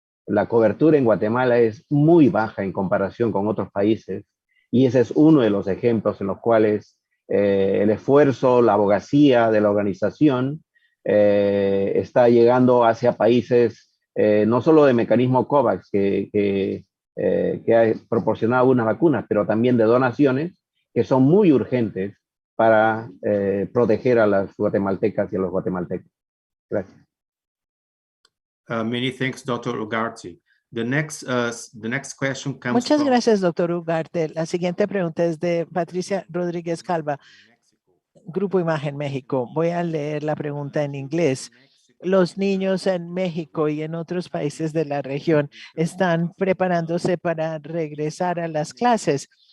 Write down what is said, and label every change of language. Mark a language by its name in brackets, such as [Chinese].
[Spanish] La cobertura en Guatemala es muy baja en comparación con otros países y ese es uno de los ejemplos en los cuales el esfuerzo, la abogacía de la organización está llegando hacia países no solo de mecanismo COVAX que ha proporcionado unas vacunas, pero también de donaciones que son muy urgentes para proteger a las guatemaltecas y a los guatemaltecos. Gracias. [English] Many thanks, Dr. Ugarte. The next question comes [Spanish] Muchas [English] from [Spanish] gracias, doctor Ugarte. La siguiente pregunta es de Patricia Rodríguez Calva, Grupo Imagen México. Voy a leer la pregunta en inglés. Los niños en México y en otros países de la región están preparándose para regresar a las clases.